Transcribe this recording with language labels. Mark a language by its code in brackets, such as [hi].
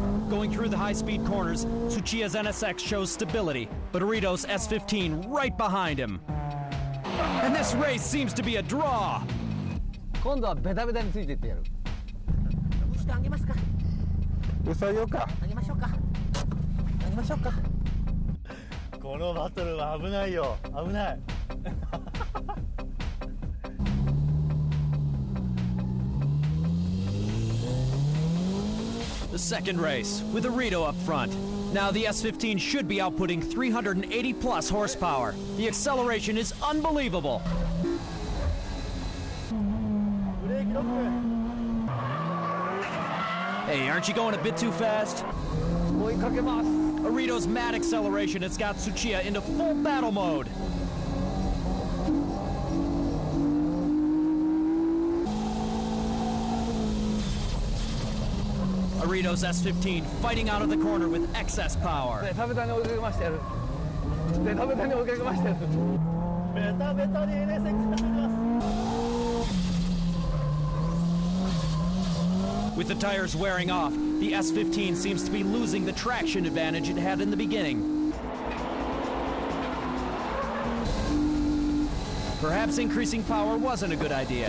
[en] Going through the high-speed corners, Tsuchiya's NSX shows stability, but Arito's S15 right behind him. And this race seems to be a draw. [ja] 今度はベタベタについていってやる。押してあげますか。嘘よか。あげましょうか。あげましょうか。このバトルは危ないよ。危ない。 [en] The second race, with Arito up front. Now the S15 should be outputting 380 plus horsepower. The acceleration is unbelievable. Hey, aren't you going a bit too fast? Arito's mad acceleration has got Tsuchiya into full battle mode. Arito's S15 fighting out of the corner with excess power. [ja] ベタベタに追いかけましてやる。ベタベタに追いかけましてやる。ベタベタに NSX がついてます。 [en] With the tires wearing off, the S15 seems to be losing the traction advantage it had in the beginning. Perhaps increasing power wasn't a good idea.